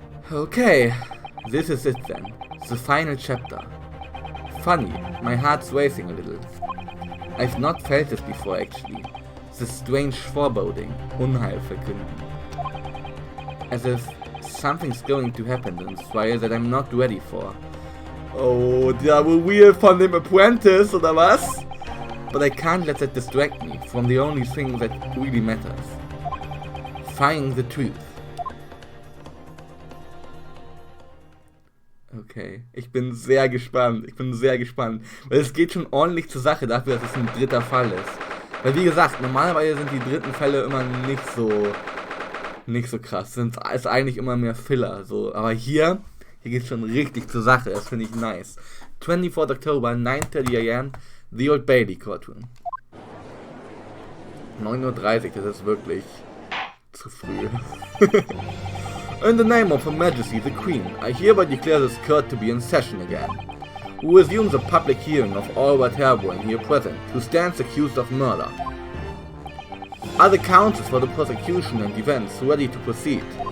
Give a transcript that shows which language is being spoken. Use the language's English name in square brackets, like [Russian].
[English] Okay, this is it then. The final chapter. Funny, my heart's racing a little. I've not felt this before actually. This strange foreboding, [German] Unheil verkünden. [English] As if something's going to happen in this trial that I'm not ready for. [German] Oh, der Reveal von dem Apprentice, oder was? [English] But I can't let that distract me from the only thing that really matters. Finding the truth. [German] Okay, ich bin sehr gespannt. Weil es geht schon ordentlich zur Sache dafür, dass es ein dritter Fall ist. Weil wie gesagt, normalerweise sind die dritten Fälle immer nicht so krass. Ist eigentlich immer mehr Filler. So. Aber hier geht es schon richtig zur Sache. Das finde ich nice. [English] 24th October, 9:30 AM, The Old Bailey Courtroom. [German] 9:30 Uhr, das ist wirklich zu früh. [English] In the name of Her Majesty the Queen, I hereby declare this court to be in session again. We resume the public hearing of Albert Hairbrain here present, who stands accused of murder. Are the counsels for the prosecution and defense ready to proceed?